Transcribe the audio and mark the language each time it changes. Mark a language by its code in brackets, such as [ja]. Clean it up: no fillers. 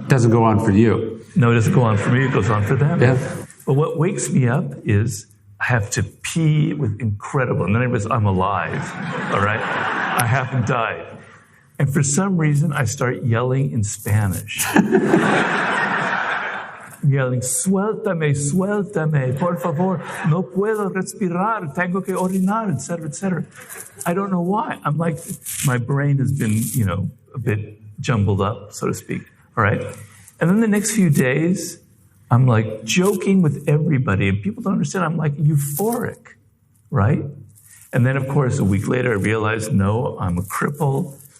[en] Doesn't go on for you. No, it doesn't go on for me. It goes on for them. Yeah. But what wakes me up is I have to pee with incredible, and then I'm alive, all right? I haven't died. And for some reason, I start yelling in Spanish. I'm yelling, [es] suéltame, suéltame, por favor, no puedo respirar, tengo que orinar, etc., etc. [en] I don't know why. I'm my brain has been, a bit jumbled up, so to speak, all right? And then the next few days, I'm joking with everybody, and people don't understand. I'm euphoric, right? And then, of course, a week later, I realized, no, I'm a cripple.